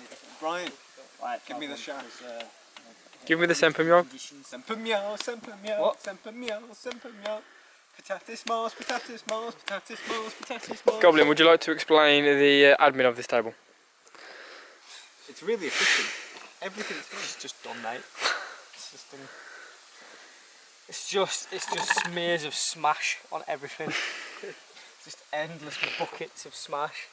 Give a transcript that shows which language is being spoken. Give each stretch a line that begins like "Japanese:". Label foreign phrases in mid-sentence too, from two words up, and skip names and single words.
English: Brian, Right, give me the shot. Give me the semper meow. Semper meow, semper meow, What? semper meow, semper meow. Patatis Mars, patatis Mars, patatis Mars, patatis Mars. Goblin, would you like to explain the admin of this table? It's really efficient. Everything's just done, mate. It's just done. It's just smears of smash on everything. Just endless buckets of smash.